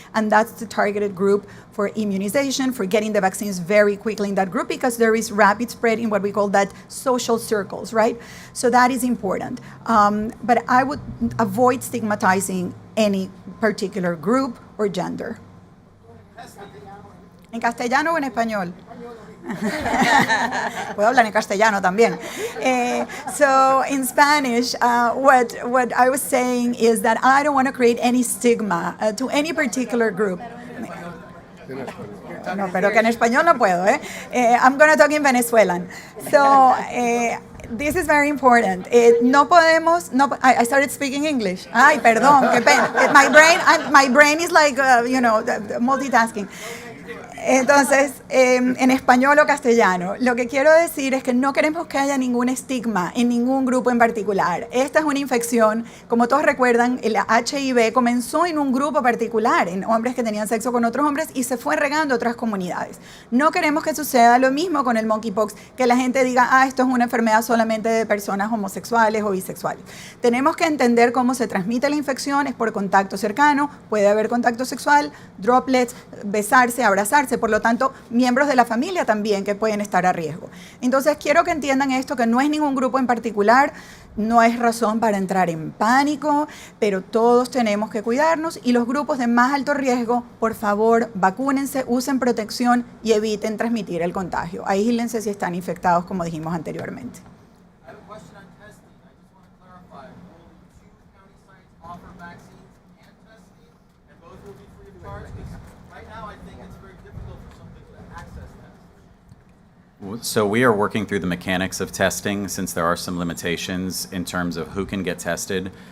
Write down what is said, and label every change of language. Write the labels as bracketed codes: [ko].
[en] And that's the targeted group for immunization, for getting the vaccines very quickly in that group, because there is rapid spread in what we call that social circles, right? So that is important. But I would avoid stigmatizing any particular group or gender. [es] ¿En castellano o en español? Puedo hablar en castellano también. [en] So in Spanish, what I was saying is that I don't want to create any stigma to any particular group. [es] No, pero que en español no puedo, [en] I'm going to talk in Venezuelan. So this is very important. [es] No podemos, [en] I started speaking English. [es] Ay, perdón, qué pena. [en] My brain is like, multitasking. [es] Entonces, en español o castellano, lo que quiero decir es que no queremos que haya ningún estigma en ningún grupo en particular. Esta es una infección, como todos recuerdan, el HIV comenzó en un grupo particular, en hombres que tenían sexo con otros hombres y se fue regando a otras comunidades. No queremos que suceda lo mismo con el monkeypox, que la gente diga, esto es una enfermedad solamente de personas homosexuales o bisexuales. Tenemos que entender cómo se transmite la infección, es por contacto cercano, puede haber contacto sexual, droplets, besarse, abrazarse. Por lo tanto, miembros de la familia también que pueden estar a riesgo. Entonces, quiero que entiendan esto, que no es ningún grupo en particular, no es razón para entrar en pánico, pero todos tenemos que cuidarnos y los grupos de más alto riesgo, por favor, vacúnense, usen protección y eviten transmitir el contagio. Aíslense si están infectados, como dijimos anteriormente. [en] I have a question on testing. I just want to clarify. Will two county sites offer vaccines and testing, and both will be free of charge? Because right now, I think it's very difficult for some people to access tests. So we are working through the mechanics of testing, since there are some limitations in terms of who can get tested.